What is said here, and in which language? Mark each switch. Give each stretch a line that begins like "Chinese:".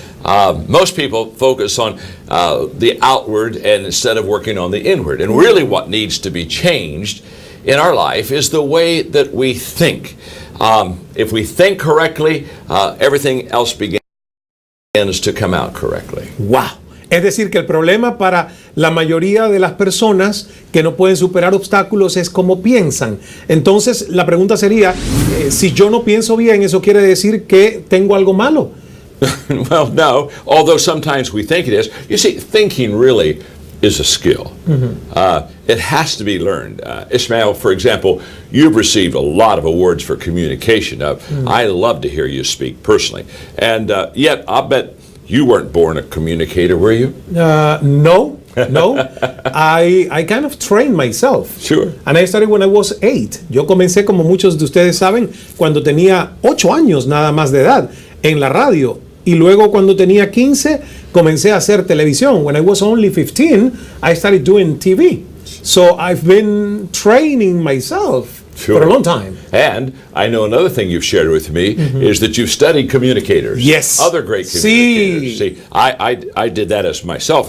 English: Most people focus on the outward and instead of working on the inward. And really what needs to be changed in our life is the way that we think. If we think correctly, everything else begins to come out correctly. Wow.
Spanish: Es decir, que el problema para la mayoría de las personas que no pueden superar obstáculos es cómo piensan. Entonces, la pregunta sería, si yo no pienso bien, ¿eso quiere decir que tengo algo malo?
English: Well, no, although sometimes we think it is. You see, thinking really is a skill. It has to be learned. Ishmael, for example, you've received a lot of awards for communication. I love to hear you speak personally. And yet, I'll bet you weren't born a communicator, were you? No. I kind of trained myself. Sure. And I started when I was 8.
Spanish: Yo comencé, como muchos de ustedes saben, cuando tenía 8 años nada más de edad en la radio. Y luego cuando tenía 15 comencé a hacer televisión.
English: When I was only 15, I started doing TV. So I've been training myself for a long time. And I know another thing you've shared with me is that you've studied communicators. Yes. Other great communicators. See, I did that as myself.